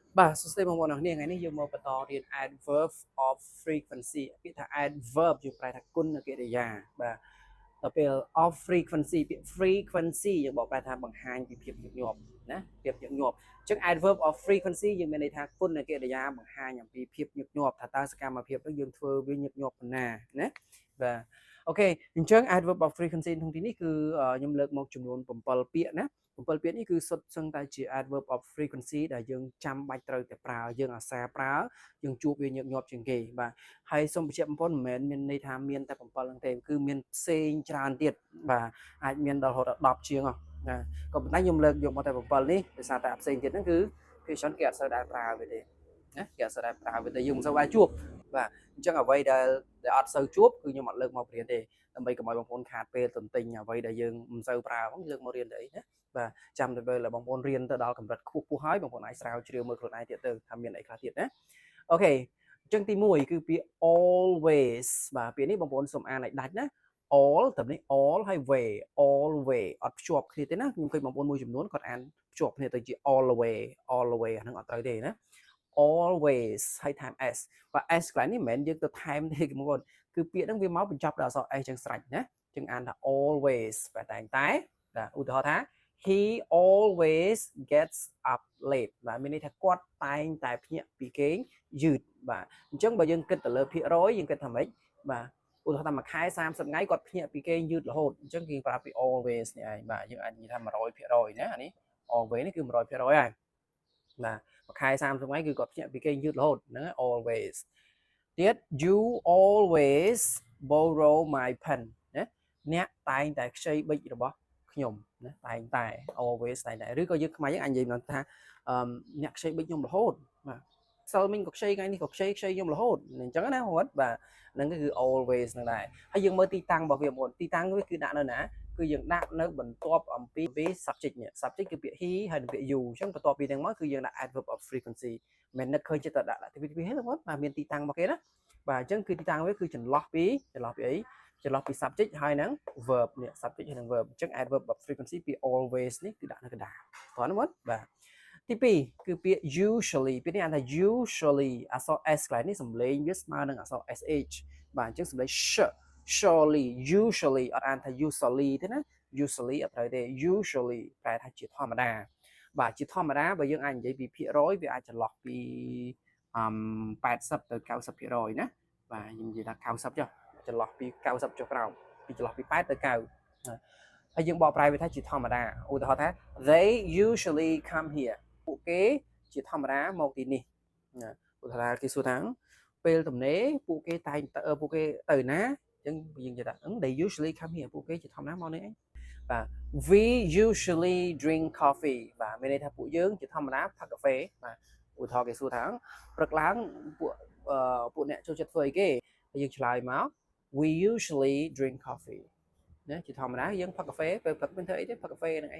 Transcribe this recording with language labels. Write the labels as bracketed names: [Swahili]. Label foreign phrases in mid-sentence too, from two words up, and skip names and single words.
[Khmer] បាទសួស្តីបងប្អូនអរគ្នាថ្ងៃនេះយើងមកបន្តរៀន [English] adverb of frequency [Khmer] ពាក្យថា adverb យើងប្រែថាគុណកិរិយាបាទដល់ពេល [English] of frequency [Khmer] ពាក្យ frequency យើងបកប្រែថាបង្ហាញពីភាពញឹកញាប់ណាភាពញឹកញាប់អញ្ចឹង [English] adverb of frequency [Khmer] យើងមានន័យថាគុណកិរិយាបង្ហាញអំពីភាពញឹកញាប់ថាតើសកម្មភាពនោះយើងធ្វើវា ញឹកញាប់ប៉ុណ្ណាណាបាទអូខេអញ្ចឹង [English] adverb of frequency [Khmer] ក្នុងទីនេះគឺខ្ញុំលើកមកចំនួន7ពាក្យណា7ពាក្យនេះគឺសុទ្ធសឹងតែជា [English] adverb of frequency [Khmer] ដែលយើងចាំបាច់ត្រូវតែប្រើយើងអាសាប្រើយើងជួបវាញឹកញាប់ជាង គេបាទហើយសូមបញ្ជាក់បងប្អូនមិនមែនមានន័យថាមានតែ7ហ្នឹងទេគឺមានផ្សេងច្រើនទៀតបាទអាចមានដល់រហូតដល់10ជាងណាក៏ប៉ុន្តែខ្ញុំលើកយកមកតែ7នេះដោយសារតែ ផ្សេងទៀតហ្នឹងគឺភាគច្រើនគេអត់សូវដែរប្រើវាទេណាគេអត់សូវដែរប្រើវាទេយើងមិនសូវដែរជួបបាទអញ្ចឹងអ្វីដែលអត់សូវ ជួបគឺខ្ញុំអត់លើកមករៀនទេដើម្បីកុំឲ្យបងប្អូនខាតពេលទន្ទិញអ្វីដែលយើងមិនសូវប្រើហ្នឹងលើកមករៀនទៅអីណាបាទចាំទៅពេលបងប្អូនរៀនទៅដល់កម្រិតខ្ពស់ហើយបងប្អូនអាចស្រាវជ្រាវមើលខ្លួនឯងទៀតទៅថាមានអីខ្លះទៀតណាអូខេអញ្ចឹងទី1គឺពាក្យ always បាទពាក្យនេះបងប្អូនសូមអានឲ្យដាច់ណា all តែនេះ all ហើយ way always អត់ភ្ជាប់គ្នាទេណាខ្ញុំឃើញបងប្អូនមួយចំនួនគាត់អានភ្ជាប់គ្នាទៅជា [English] all the way [Khmer] អាហ្នឹងអត់ត្រូវទេណា always ហើយ time s បាទ s កន្លែងនេះមិនមែនយើងទៅថែមទេបងប្អូនគឺពាក្យហ្នឹងវាមកបញ្ចប់ដោយអក្សរ s ចឹងស្រេចណាចឹងអានថា always បាទតែបាទឧទាហរណ៍ថា [English] he always gets up late [Khmer] បាទមានន័យថាគាត់តែងតែភ្ញាក់ពីគេងយឺតបាទអញ្ចឹងបើយើងគិតទៅលើភាគរយយើងគិតថាម៉េចបាទឧទាហរណ៍ថាមួយខែ30 ថ្ងៃគាត់ភ្ញាក់ពីគេងយឺតរហូតអញ្ចឹងគេប្រើពី always នេះឯងបាទយើងអាចនិយាយថា100%ណាអានេះ always នេះគឺ100%ហើយបាទមួយខែ30ថ្ងៃគឺគាត់ភ្ញាក់ពីគេងយឺតរហូតហ្នឹង always ទៀត [English] you always borrow my pen [Khmer] ណាអ្នកតែងតែខ្ចី ប៊ិចរបស់ខ្ញុំណាតែងតែ always តែងតែឬក៏យើងខ្មែរយើងអាចនិយាយថាអ្នកខ្ចីប៊ិចខ្ញុំរហូតបាទសិលមិញក៏ខ្ចីថ្ងៃនេះក៏ខ្ចីខ្ញុំរហូតអញ្ចឹងណាគាត់បាទហ្នឹងគឺ always ហ្នឹងដែរហើយយើងមើលទីតាំងរបស់វាបងទីតាំងវាគឺដាក់នៅណាគឺយើងដាក់នៅបន្ទាប់អំពី subject នេះ subject គឺពាក្យ he ហើយនិងពាក្យ you អញ្ចឹងបន្ទាប់ពីហ្នឹងមកគឺយើងដាក់ [English] adverb of frequency [Khmer] មិននឹកឃើញចិត្តដាក់ទីពីហ្នឹងបងបាទមានទីតាំងរបស់គេណាបាទអញ្ចឹងគឺទីតាំងវាគឺចន្លោះពីអីចន្លោះពី subject ហើយនឹង verb នេះ subject ហើយនឹង verb អញ្ចឹង [English] adverb of frequency [Khmer] ពី always នេះគឺដាក់នៅកណ្ដាលព្រោះណាបងបាទទី2គឺពាក្យ usually ពាក្យនេះអានថា usually អក្សរ s កន្លែងនេះសំឡេងវាស្មើនឹងអក្សរ sh បាទអញ្ចឹងសំឡេង [English] surely usually [Khmer] អត់អានថា usually ទេណា usually អត់ត្រូវទេ usually ប្រែថាជាធម្មតាបាទជាធម្មតាបើយើងអាចនិយាយពីភាគរយវាអាចចន្លោះពី80ទៅ90%ណាបាទខ្ញុំនិយាយថា90ចុះចន្លោះពី90ចុះក្រោមពីចន្លោះពី8ទៅ9ហើយយើងបកប្រែវាថាជាធម្មតាឧទាហរណ៍ថា [English] they usually come here [Khmer] ពួកគេជាធម្មតាមកទីនេះឧទាហរណ៍គេសួរថាពេលទំនេរពួកគេ តែងពួកគេទៅណាអញ្ចឹងយើងនិយាយថា [English] they usually come here [Khmer] ពួកគេជាធម្មតាមកនេះឯងបាទ [English] we usually drink coffee [Khmer] បាទមានន័យថាពួកយើងជាធម្មតាផឹកកាហ្វេបាទឧទាហរណ៍គេសួរថាព្រឹកឡើងពួកអ្នកចូលចិត្តធ្វើអីគេហើយយើងឆ្លើយមក [English] we usually drink coffee [Khmer] ណាជាធម្មតាយើងផឹកកាហ្វេពេលផឹកមិនធ្វើអីទេផឹកកាហ្វេហ្នឹងឯងអ